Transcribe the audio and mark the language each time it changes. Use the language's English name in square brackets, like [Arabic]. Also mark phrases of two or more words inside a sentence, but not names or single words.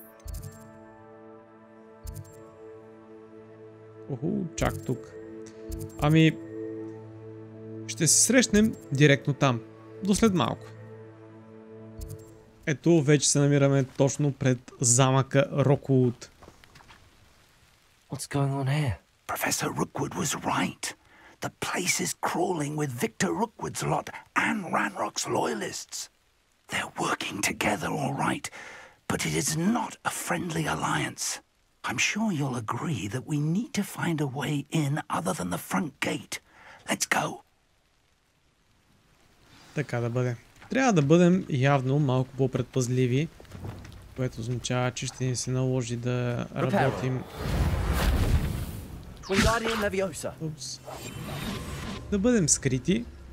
[Bulgarian] Оху, чак тук. Ами, ще се срещнем директно там. До след малко. Ето, вече се намираме точно пред замъка Рокууд. [English] What's going on here? Professor Rokууд was right. The place is crawling with Victor Rokууд's lot and Ranrock's loyalists. They're working together all right, but it is not a friendly alliance. I'm sure you'll agree that we need to find a way in other than the front gate. Let's go. [Bulgarian] Така да бъде. Трябва да бъдем явно малко по-предпазливи. Което означава, че ще ни се наложи да работим. Упс. Да бъдем скрити.